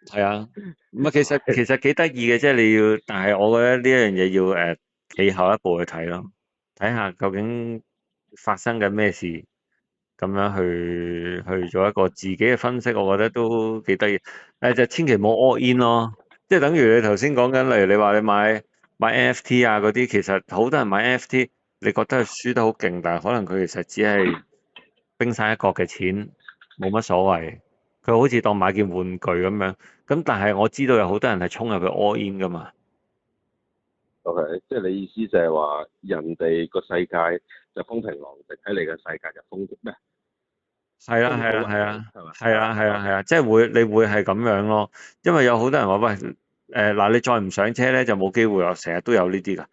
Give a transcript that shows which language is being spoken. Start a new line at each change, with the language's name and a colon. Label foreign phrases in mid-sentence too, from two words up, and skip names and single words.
Cantonese: 係啊，唔係其實幾得意嘅，即係你要，但係我覺得呢一樣嘢要企後一步去睇咯，睇下究竟發生緊咩事，咁樣去做一個自己嘅分析，我覺得都幾得意。就千祈唔好
English: all in
Cantonese: 咯，即係等於你頭先講緊，例如你話你買 NFT 啊嗰啲，其實好多人買 NFT，你覺得佢輸得好勁，但係可能佢其實只係冰山一角嘅錢，冇乜所謂。佢好似當買件玩具咁樣，咁但係我知道有好多人係衝入去
English: all in
Cantonese: 噶嘛。 OK，即係你意思就係話人哋個世界就風平浪靜，喺你嘅世界就風咩係啦，係啦，風高雲係啦，起係嘛？係啦，係啦，係 OK，啦，即係你會係咁樣咯。因為有好多人話喂，嗱，你再唔上車咧就冇機會啊，成日都有呢啲噶。